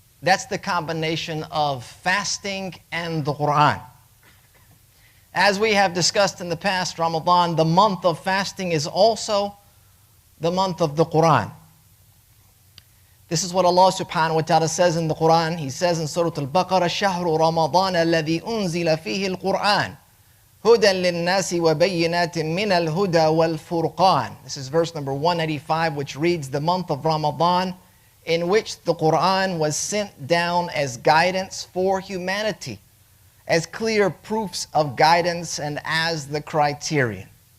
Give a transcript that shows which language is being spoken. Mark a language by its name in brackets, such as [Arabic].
[English] That's the combination of fasting and the Qur'an. As we have discussed in the past, Ramadan, the month of fasting, is also the month of the Qur'an. This is what Allah subhanahu wa ta'ala says in the Qur'an. He says in Surah Al-Baqarah, [Arabic] شَهْرُ رَمَضَانَ الَّذِي أُنزِلَ فِيهِ الْقُرْآنِ هُدًى لِلنَّاسِ وَبَيِّنَاتٍ مِّنَ الْهُدَى وَالْفُرْقَانِ. [English] This is verse number 185, which reads, the month of Ramadan, in which the Qur'an was sent down as guidance for humanity, as clear proofs of guidance and as the criterion.